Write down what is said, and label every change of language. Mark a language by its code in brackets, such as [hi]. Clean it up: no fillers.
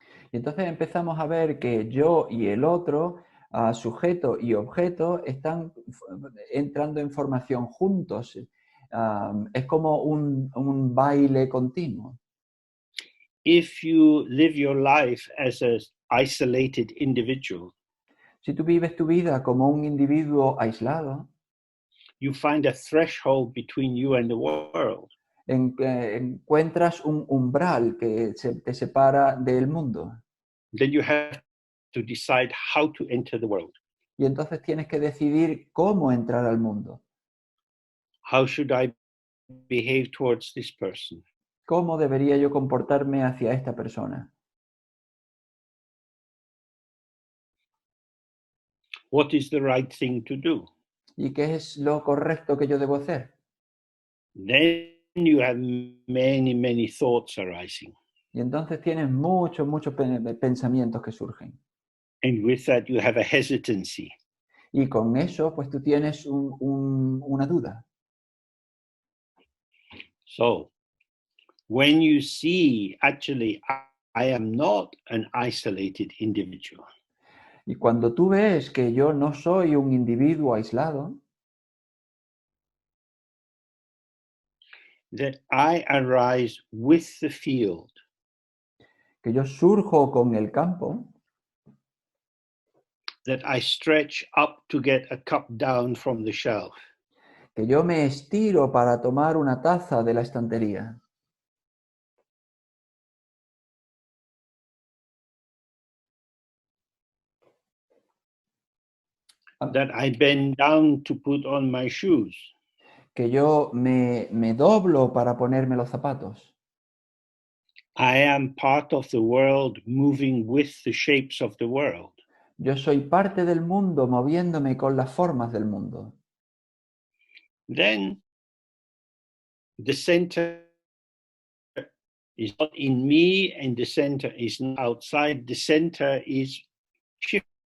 [es] Y entonces empezamos a ver que yo y el otro, sujeto y objeto, están entrando en formación juntos. Es como un baile continuo. [en] If you live your life as an isolated individual, [es] Si tú vives tu vida como un individuo aislado, [en] you find a threshold between you and the world. [es] encuentras un umbral que te separa del mundo. [en] Then you have to decide how to enter the world. [es] Y entonces tienes que decidir cómo entrar al mundo. [en] How should I behave towards this person? [es] ¿Cómo debería yo comportarme hacia esta persona? [en] What is the right thing to do? [es] ¿Y qué es lo correcto que yo debo hacer? [en] Then you have many, many thoughts arising. [es] Y entonces tienes muchos pensamientos que surgen. [en] And with that, you have a hesitancy. [es] Y con eso, pues tú tienes una duda. [en] So, when you see, actually, I am not an isolated individual, [es] Y cuando tú ves que yo no soy un individuo aislado, [en] that I arise with the field, [es] que yo surjo con el campo, [en] that I stretch up to get a cup down from the shelf, [es] que yo me estiro para tomar una taza de la estantería, [en] that I bend down to put on my shoes, [es] que yo me doblo para ponerme los zapatos. [en] I am part of the world moving with the shapes of the world. [es] Yo soy parte del mundo moviéndome con las formas del mundo. [en] Then the center is not in me and the center is not outside. The center is shifting.